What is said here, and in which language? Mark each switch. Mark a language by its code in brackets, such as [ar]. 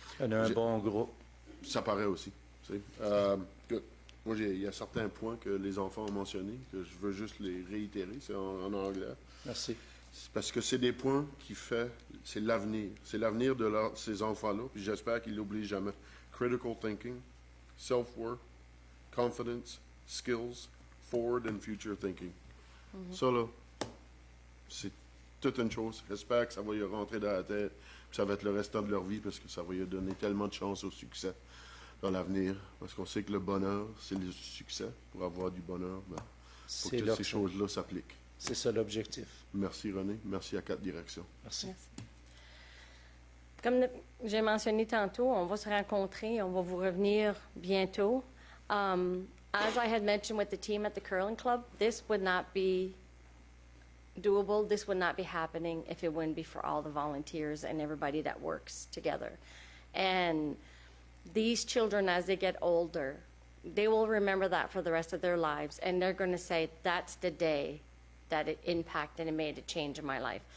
[fr] On a un bon groupe. Ça paraît aussi. Tu sais. Moi, il y a certains points que les enfants ont mentionnés, que je veux juste les réitérer. C'est en anglais. Merci. C'est parce que c'est des points qui fait, c'est l'avenir. C'est l'avenir de ces enfants-là. Puis j'espère qu'ils l'oublient jamais. [en] Critical thinking, self-worth, confidence, skills, forward and future thinking. [fr] Ça, là, c'est toute une chose. J'espère que ça va y rentrer dans la tête. Puis ça va être le restant de leur vie parce que ça va y donner tellement de chances au succès dans l'avenir. Parce qu'on sait que le bonheur, c'est le succès. Pour avoir du bonheur, il faut que ces choses-là s'appliquent. C'est ça l'objectif. Merci René. Merci à 4 directions. Merci. Comme j'ai mentionné tantôt, on va se rencontrer, on va vous revenir bientôt. [en] As I had mentioned with the team at the curling club, this would not be doable, this would not be happening if it wouldn't be for all the volunteers and everybody that works together. And these children, as they get older, they will remember that for the rest of their lives, and they're going to say, that's the day that it impacted and made a change in my life.